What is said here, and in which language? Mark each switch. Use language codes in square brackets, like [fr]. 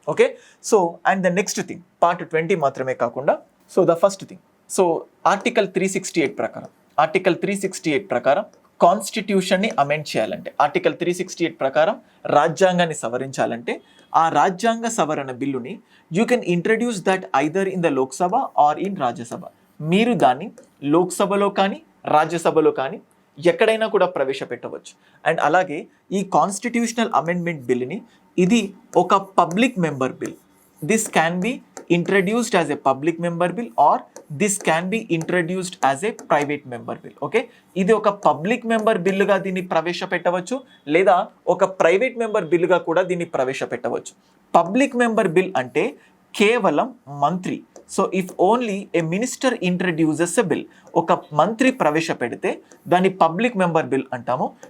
[te] Okay, [en] so and the next thing [te] part 20 మాత్రమే కాకుండా so the first thing, so article 368 ప్రకారం కాన్స్టిట్యూషన్ని amend చేయాలంటే, article 368 ప్రకారం రాజ్యాంగాన్ని సవరించాలంటే ఆ రాజ్యాంగ సవరణ బిల్లుని [en] You can introduce that either in the Lok Sabha or in Rajya Sabha. [te] మీరు దాన్ని లోక్సభలో కానీ రాజ్యసభలో కానీ ఎక్కడైనా కూడా ప్రవేశపెట్టవచ్చు. అండ్ అలాగే ఈ కాన్స్టిట్యూషనల్ అమెండ్మెంట్ బిల్లుని ఇది ఒక public member bill. [en] This can be introduced as a public member bill or this can be introduced as a private member bill. [te] Okay, ఇది ఒక పబ్లిక్ మెంబర్ బిల్లుగా దీన్ని ప్రవేశపెట్టవచ్చు లేదా ఒక ప్రైవేట్ మెంబర్ బిల్లుగా కూడా దీన్ని ప్రవేశపెట్టవచ్చు. పబ్లిక్ మెంబర్ బిల్ అంటే కేవలం మంత్రి, [en] so if only a minister introduces a bill, [te] ఒక మంత్రి ప్రవేశపెడితే దాన్ని పబ్లిక్ మెంబర్ బిల్ అంటాము.